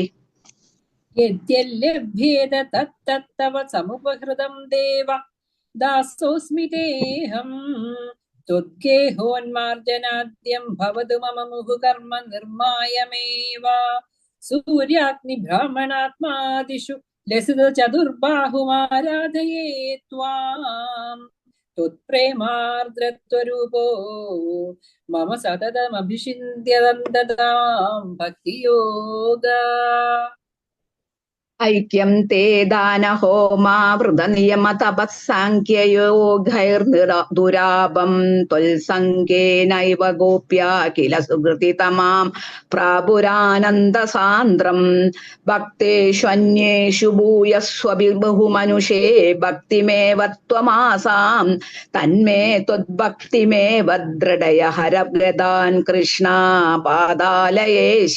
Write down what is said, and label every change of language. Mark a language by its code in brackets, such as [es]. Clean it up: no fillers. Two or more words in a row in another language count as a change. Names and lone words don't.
[sa] യദ്യല്ലഭ്യേത തത്തത്തവ സമുപഹൃതം ദേവ ദാസോസ്മി തേഹം ത്വദ്ഗേഹോന്മാർജനാദ്യം ഭവതു മമ മുഹുകർമ്മ നിർമായമേവ. സൂര്യാഗ്നി ബ്രാഹ്മണാത്മാദിഷു ലസിത ചതുർബാഹുമാരാധയേ ത്വാം त्वत्प्रेमार्द्रत्वरूपो मम सततमभिषिन्त्यदन्ततां भक्तियोगा। ഐക്യം തേ ദാനഹോമാ വൃതനിയമ തപസ്സാഖ്യയോഗൈർദുരാപം ത്വൽസംഗേനൈവ ഗോപ്യ കില സുഹൃതിതമാം പ്രാപുരാനന്ദസാന്ദ്രം ഭക്തേഷ്വന്യേഷു ഭൂയസ്വബിർബഹുമനുഷേ ഭക്തിമേവ ത്വമാസാം തന്മേ ത്വദ്ഭക്തിമേവ ദൃഢയ ഹരഗതാൻ കൃഷ്ണ പാദാലയേശ.